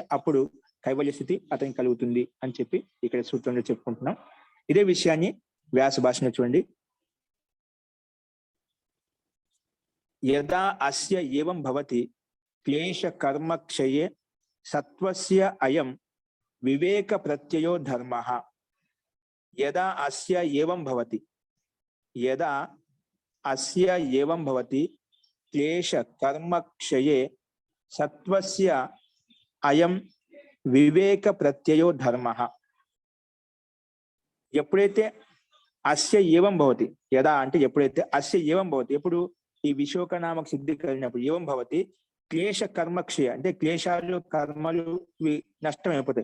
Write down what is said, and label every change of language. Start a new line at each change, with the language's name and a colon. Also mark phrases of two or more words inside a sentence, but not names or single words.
Telugu: అప్పుడు కైవల్య స్థితి అతనికి కలుగుతుంది అని చెప్పి ఇక్కడ సూత్రంలో చెప్పుకుంటున్నాం. ఇదే విషయాన్ని వ్యాస భాషలో చూడండి.
Sanskrit: యదా అస్య ఏవం భవతి క్లేశ కర్మ క్షయే సత్వస్య అయం వివేక ప్రత్యయో ధర్మః. యదా అస్య ఏవం భవతి యదా అస్య ఏవం భవతి క్లేశ కర్మ క్షయే సత్వస్య అయం వివేక ప్రత్యయో ధర్మః.
Telugu: ఎప్పుడైతే
Sanskrit: అస్య ఏవం భవతి యదా
Telugu: అంటే ఎప్పుడైతే
Sanskrit: అస్య ఏవం భవతి
Telugu: ఎప్పుడు ఈ విశోక నామక సిద్ధి కలిగినప్పుడు
Sanskrit: ఏవం భవతి క్లేశ కర్మక్షయ
Telugu: అంటే క్లేశాలు కర్మలు నష్టం అయిపోతాయి.